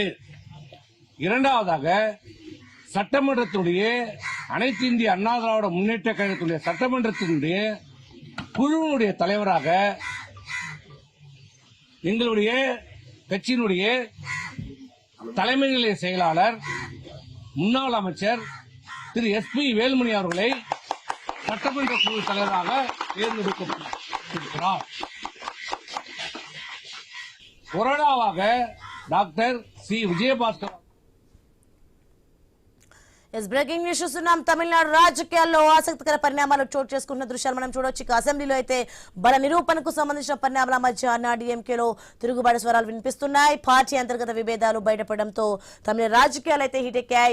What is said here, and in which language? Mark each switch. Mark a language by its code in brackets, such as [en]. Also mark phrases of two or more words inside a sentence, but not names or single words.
[ta] இரண்டாவதாக சட்டமன்றத்துடைய அனைத்து இந்திய அண்ணா திராவிட முன்னேற்ற கழகத்துடைய சட்டமன்றத்தினுடைய குழுவினுடைய தலைவராக எங்களுடைய கட்சியினுடைய தலைமை நிலைய செயலாளர் முன்னாள் அமைச்சர் திரு எஸ்.பி. வேலுமணி அவர்களை சட்டமன்ற குழு தலைவராக தேர்ந்தெடுக்கப்பட்டிருக்கிறார். கொரோனாவாக டாக்டர் சி. விஜயபாஸ்கர். [en] breaking news [te] చూస్తున్నాం. తమిళనాడు రాజకీయాల్లో ఆసక్తికర పరిణామాలు చోటు చేసుకున్న దృశ్యాలు మనం చూడొచ్చు. ఇక అసెంబ్లీలో అయితే బల నిరూపణకు సంబంధించిన పరిణామాల మధ్య అన్నా డీఎంకేలో తిరుగుబాటు స్వరాలు వినిపిస్తున్నాయి. పార్టీ అంతర్గత విభేదాలు బయటపడడంతో తమిళ రాజకీయాలు అయితే హీటెక్కాయి.